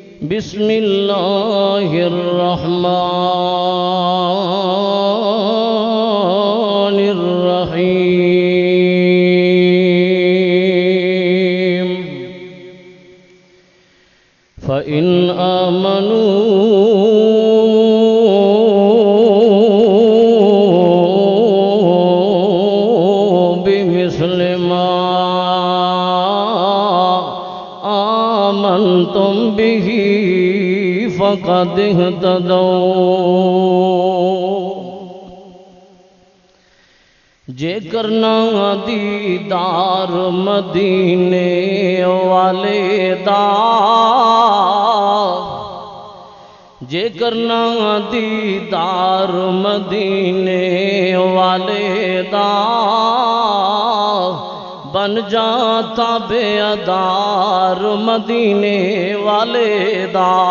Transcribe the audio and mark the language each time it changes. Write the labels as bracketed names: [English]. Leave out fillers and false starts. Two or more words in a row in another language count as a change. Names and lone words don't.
[Arabic] بسم اللہ الرحمن الرحیم فإن آمنوا بمثل ما آمنتم به فقد اهتدوا [Punjabi] جے کرنا دیدار مدینے والے دا جے کرنا دیدار مدینے والے دا بن جاتا بے ادار مدینے والے دا